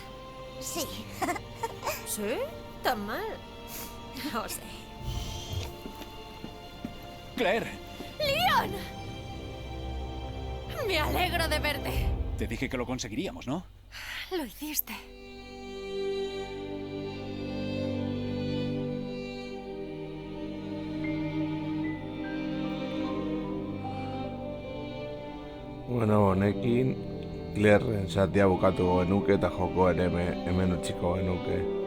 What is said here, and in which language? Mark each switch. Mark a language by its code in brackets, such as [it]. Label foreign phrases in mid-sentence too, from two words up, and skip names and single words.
[es] Sí. ¿Sí? ¿Tan mal? No sé. Claire, ¡Leon! Me alegro de verte. te dije que lo conseguiríamos, ¿no? Lo hiciste. [eu] Bueno, honekin, Claire zatia bukatu genuke eta jokoen hemen utziko genuke.